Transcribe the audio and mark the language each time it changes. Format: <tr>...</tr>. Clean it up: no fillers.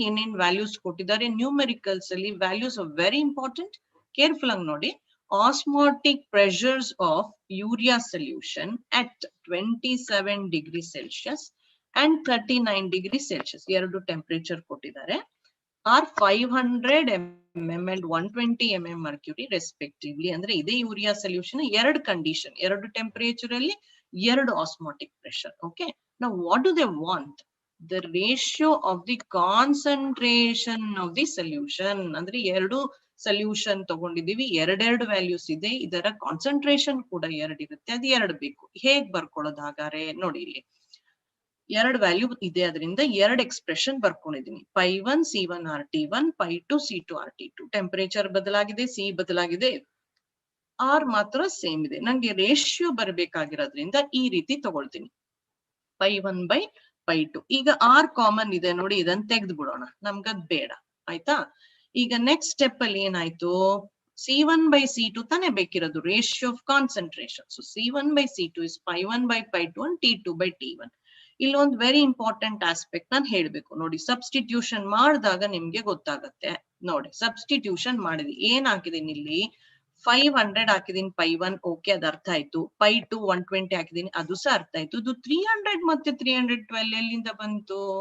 <kn>ಏನೇನ್ ವ್ಯಾಲ್ಯೂಸ್ ಕೊಟ್ಟಿದ್ದಾರೆ ನ್ಯೂಮೆರಿಕಲ್ಸ್ ಅಲ್ಲಿ,</kn> <en>Values are very important.</en> <kn>Careful ಆಗಿ ನೋಡಿ.</kn> <en>osmotic pressures of urea solution at 27 degree Celsius and 39 degree Celsius,</en> <kn>ಎರಡು ಟೆಂಪರೇಚರ್ ಕೊಟ್ಟಿದ್ದಾರೆ.</kn> <en>are 500 mm and 120 mm mercury respectively.</en> <kn>ಅಂದ್ರೆ ಇದೇ ಯೂರಿಯಾ ಸೊಲ್ಯೂಷನ್ ಎರಡು ಕಂಡೀಷನ್, ಎರಡು ಟೆಂಪರೇಚರ್ ಅಲ್ಲಿ ಎರಡು osmotic pressure.</kn> <en>Okay. Now what do they want? The ratio of the concentration of the solution.</en> <kn>ಅಂದ್ರೆ ಎರಡು ಸೊಲ್ಯೂಷನ್ ತಗೊಂಡಿದೀವಿ, ಎರಡೆರಡು ವ್ಯಾಲ್ಯೂಸ್ ಇದೆ, ಇದರ ಕಾನ್ಸಂಟ್ರೇಷನ್ ಕೂಡ ಎರಡು ಇರುತ್ತೆ, ಅದು ಎರಡು ಬೇಕು. ಹೇಗ್ ಬರ್ಕೊಳ್ಳೋದು ಹಾಗಾದ್ರೆ ನೋಡಿ, ಇಲ್ಲಿ ಎರಡು ವ್ಯಾಲ್ಯೂ ಇದೆ, ಅದರಿಂದ ಎರಡು expression ಬರ್ಕೊಂಡಿದೀನಿ. π1 C1 RT1, π2 C2 RT2. Temperature ಬದಲಾಗಿದೆ, ಸಿ ಬದಲಾಗಿದೆ, ಆರ್ ಮಾತ್ರ ಸೇಮ್ ಇದೆ. ನಂಗೆ ರೇಷಿಯೋ ಬರ್ಬೇಕಾಗಿರೋದ್ರಿಂದ ಈ ರೀತಿ ತಗೊಳ್ತೀನಿ, π1 by π2. ಈಗ ಆರ್ ಕಾಮನ್ ಇದೆ ನೋಡಿ, ಇದನ್ನ ತೆಗೆದು ಬಿಡೋಣ, ನಮ್ಗದ್ ಬೇಡ. ಆಯ್ತಾ? ಈಗ ನೆಕ್ಸ್ಟ್ ಸ್ಟೆಪ್ ಅಲ್ಲಿ ಏನಾಯ್ತು, C1 by C2 ತಾನೇ ಬೇಕಿರೋದು, ratio of concentration.</kn> <en>So C1 by C2 is π1 by π2 and T2 by T1.</en> <kn>ಇಲ್ಲೊಂದು ವೆರಿ ಇಂಪಾರ್ಟೆಂಟ್ ಆಸ್ಪೆಕ್ಟ್ ನಾನು ಹೇಳ್ಬೇಕು ನೋಡಿ. ಸಬ್ಸ್ಟಿಟ್ಯೂಷನ್ ಮಾಡಿದಾಗ ನಿಮ್ಗೆ ಗೊತ್ತಾಗತ್ತೆ ನೋಡಿ. ಸಬ್ಸ್ಟಿಟ್ಯೂಷನ್ ಮಾಡಿದ್ವಿ, ಏನ್ ಹಾಕಿದೀನಿ ಇಲ್ಲಿ 500 ಹಾಕಿದೀನಿ ಪೈ 1, ಓಕೆ ಅದು ಅರ್ಥ ಆಯ್ತು. ಪೈ 2 120 ಹಾಕಿದೀನಿ, ಅದು ಸಹ ಅರ್ಥ ಆಯ್ತು. ಇದು 300 ಮತ್ತೆ 312 ಎಲ್ಲಿಂದ ಬಂತು?</kn>